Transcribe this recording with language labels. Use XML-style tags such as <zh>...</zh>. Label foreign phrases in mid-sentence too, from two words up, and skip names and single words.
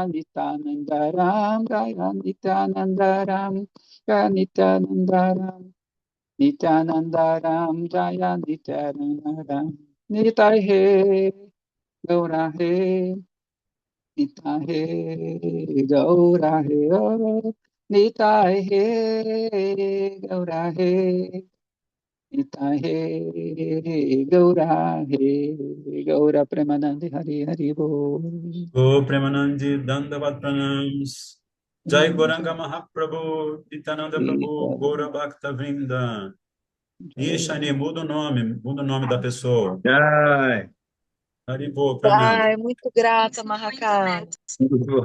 <bn>নিত্যানন্দরাম জয় নিত্যানন্দরাম জয় নিত্যানন্দরাম নিত্যানন্দরাম জয় নিত্যানন্দরাম নিতাই হে গৌর হে নিতাই হে গৌর হে নিতাই হে গৌর হে নিতাই হে গৌর প্রেমানন্দে হরি হরি বোল. গো প্রেমানন্দী দণ্ডবৎ প্রণামস. জয় গৌরাঙ্গ মহাপ্রভু, নিত্যানন্দ প্রভু, গৌর ভক্ত বৃন্দ.</bn> <pt>Ishani, muda o nome da pessoa. Ai, Haribo, Pranam. Ai, muito grata, Mahakala. muito bom.</pt>